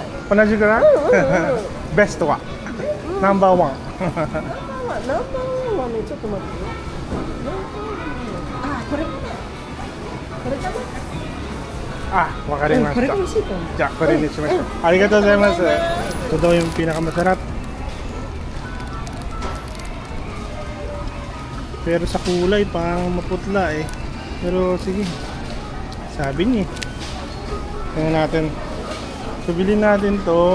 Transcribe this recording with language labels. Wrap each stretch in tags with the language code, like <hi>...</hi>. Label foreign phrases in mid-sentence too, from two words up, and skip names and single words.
<ja>同じぐらい？ベストはナンバーワン。ナンバーワンはね、ちょっと待ってよ。あ、これかな。 Ah, wakarimashita. これが美味しいと思う。じゃあ、これにしましょう。ありがとうございます。</ja> <tl>ito daw yung pinakamasarap. Pero sa kulay, parang maputla eh. Pero sige, sabi niya. Tingnan natin. So, bilhin natin to.</tl>